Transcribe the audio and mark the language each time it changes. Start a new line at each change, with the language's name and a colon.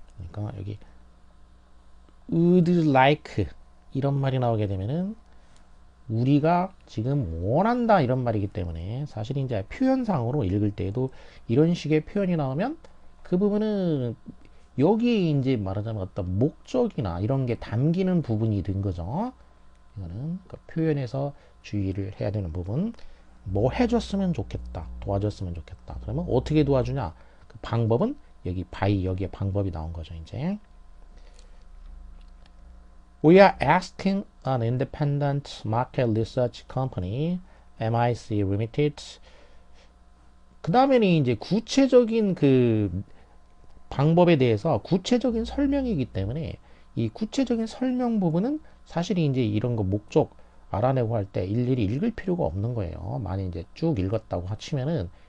Korean: 그러니까 여기 would like 이런 말이 나오게 되면은 우리가 지금 원한다 이런 말이기 때문에 사실 이제 표현상으로 읽을 때에도 이런 식의 표현이 나오면 그 부분은 여기에 이제 말하자면 어떤 목적이나 이런 게 담기는 부분이 된 거죠. 이거는 그 표현에서 주의를 해야 되는 부분. 뭐 해줬으면 좋겠다, 도와줬으면 좋겠다. 그러면 어떻게 도와주냐? 그 방법은 여기 by 여기에 방법이 나온 거죠.
English: 이제 We are asking an independent market research company, MIC Limited.
Korean: 그 다음에는 이제 구체적인 그 방법에 대해서 구체적인 설명이기 때문에 이 구체적인 설명 부분은 사실 이제 이런 거 목적 알아내고 할 때 일일이 읽을 필요가 없는 거예요. 만약 이제 쭉 읽었다고 치면은